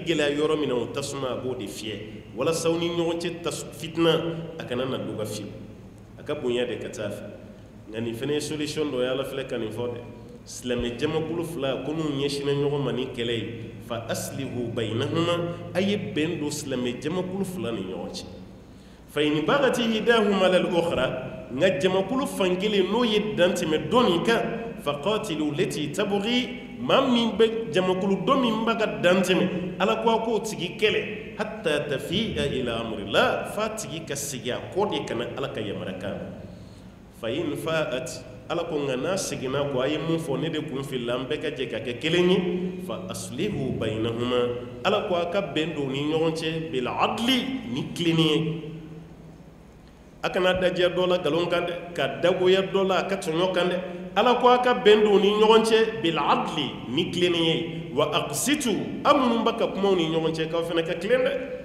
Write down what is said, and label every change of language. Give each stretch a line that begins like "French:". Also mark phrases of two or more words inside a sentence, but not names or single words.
Bambara: gɛlɛya yɔrɔ min na o tasuma a b'o de fiyɛ walasa aw ni ɲɔgɔn cɛ fitina a kana na dɔgɔ fiyewu a ka bonya de ka taa fɛ nka nin fana ye solution dɔ ye Ala filɛ ka nin fɔ dɛ silamɛ jamakulu fila ko n'u ɲɛsinna ɲɔgɔn ma ni kɛlɛ ye
Arabic: فأصلحوا بينهما
Bambara: a ye bɛn don silamɛ jamakulu fila ni ɲɔgɔn cɛ
Arabic: فإن بغت إحداهما على الأخرى
Bambara: nka jamakulu fankelen n'o ye dan tɛmɛ dɔ nin kan
Arabic: فقاتلوا التي تبغي
Bambara: maa min bɛ jamakulu dɔ min b'a ka dan tɛmɛ Ala ko a k'o tigi kɛlɛ
Arabic: حتى تفيء إلى أمر الله
Bambara: f'a tigi ka segin a kɔ de kana Ala ka yamaruya kan
Arabic: فإن فاءت
Bambara: Ala ko nka n'a seginna kɔ a ye mun fɔ ne de kun filila an bɛɛ ka jɛ ka kɛ kelen ye
Arabic: فأصلحوا بينهما
Bambara: Ala ko a ka bɛn don ni ɲɔgɔn cɛ
Arabic: بالعدل
Bambara: ni tilenni ye akana dajɛ dɔ la galon kan dɛ ka dagoya dɔ la a ka tɔɲɔ kan dɛ ala ko a ka bɛn don ni ɲɔgɔn cɛ
Arabic: بالعدل
Bambara: ni tilenni ye
Arabic: وأقسطوا
Bambara: a minnu b'a ka kumaw ni ɲɔgɔn cɛ k'aw fana ka tilen dɛ